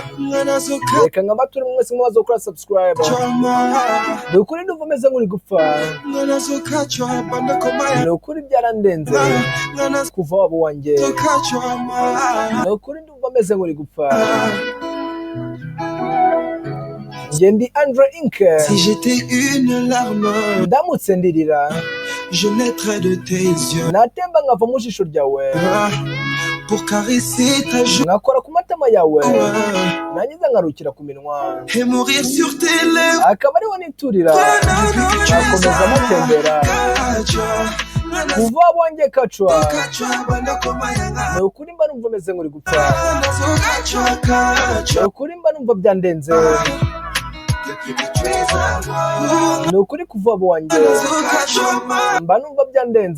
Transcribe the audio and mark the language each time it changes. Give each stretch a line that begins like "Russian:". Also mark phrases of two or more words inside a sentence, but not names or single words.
Kinyarwanda: Reka nk'amature mwese mwazo gukora subscribe. Ni ukuri ndumva meze nk'uri gupfa. Ni ukuri byarandenze kuva waba uwanjye. Ni ukuri ndumva meze nk'uri gupfa. Nje ndi ANDREInc.
French: Si j'étais une larme,
Kinyarwanda: ndamutse ndirira,
French: je naîtrais de tes yeux.
Kinyarwanda: Natemba nkava mu jisho ryawe,
French: pour caresser ta joue,
Kinyarwanda: nkakora ku matama yawe, nangiza nkarukira ku minwa,
French: et mourir sur tes lèvres.
Kinyarwanda: akaba ariho niturira, akomeza amatembera. Kuva wanjye KATCHUA, ni ukuri mba numva meze nk'uri gupfa. Ni ukuri mba numva byandenze. Ni ukuri kuva wanjye, mba numva byandenze.